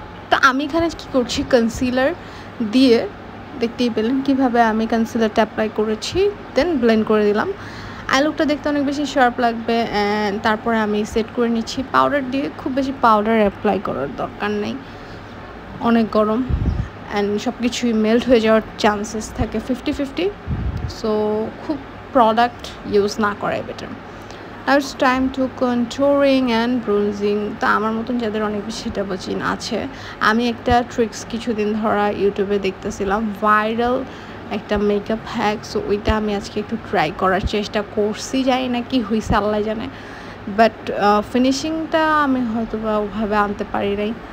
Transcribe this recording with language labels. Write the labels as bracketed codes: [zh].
[bn] তো আমি এখানে কী করছি, কনসিলার দিয়ে দেখতেই পেলেন কীভাবে আমি কনসিলারটা অ্যাপ্লাই করেছি, দেন ব্লেন্ড করে দিলাম। আই লুকটা দেখতে অনেক বেশি শার্প লাগবে। অ্যান্ড তারপরে আমি সেট করে নিচ্ছি পাউডার দিয়ে। খুব বেশি পাউডার অ্যাপ্লাই করার দরকার নেই, অনেক গরম অ্যান্ড সব কিছুই মেল্ট হয়ে যাওয়ার চান্সেস থাকে 50-50। সো খুব প্রোডাক্ট ইউজ না করাই better. [en] Now it's time to contouring and bronzing. [bn] তা আমার মতন যাদের অনেক বেশি ডাবল চিন আছে, আমি একটা ট্রিক্স কিছুদিন ধরা ইউটিউবে দেখতেছিলাম, ভাইরাল একটা মেকআপ হ্যাক। সো ওইটা আমি আজকে একটু ট্রাই করার চেষ্টা করছি, জানি না কি হয়েছে আল্লাহ জানে, বাট ফিনিশিংটা আমি হয়তো বা ওভাবে আনতে পারি নাই।